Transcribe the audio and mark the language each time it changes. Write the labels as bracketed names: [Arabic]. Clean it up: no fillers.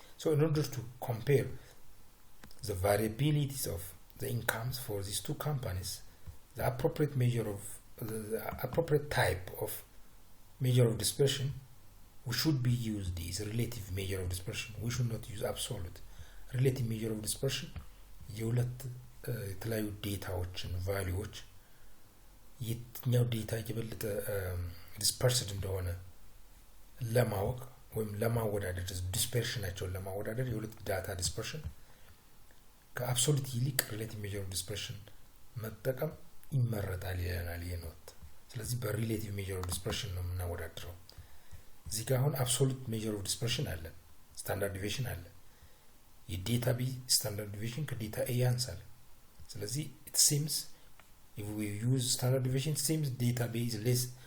[English] So in order to compare the variabilities of the incomes for these 2 companies, the appropriate measure of the appropriate type of measure of dispersion we should be used is relative measure of dispersion. We should not use absolute. [Amharic] Relative measure of dispersion የሁለት የተለያዩ ዴታዎችን ቫልዩዎች የትኛው ዴታ የበለጠ ዲስፐርስድ እንደሆነ ለማወቅ ወይም ለማወዳደር ዲስፐርሽናቸውን ለማወዳደር የሁለት ዳታ ዲስፐርሽን ከአብሶሉት ይልቅ ሪሌቲቭ ሜጀር ኦፍ ዲስፐርሽን መጠቀም ይመረጣል ይለናል ይሄ ኖት። ስለዚህ በሪሌቲቭ ሜጀር ኦፍ ዲስፐርሽን ነው የምናወዳድረው እዚህ ጋር አሁን አብሶሉት ሜጀር ኦፍ ዲስፐርሽን አለ ስታንዳርድ ዲቪዬሽን አለ የዴታ ቢ ስታንዳርድ ዲቪዬሽን ከዴታ ኤ ያንሳል ስለዚህ [English] it seems if we use standard deviation it seems data B is less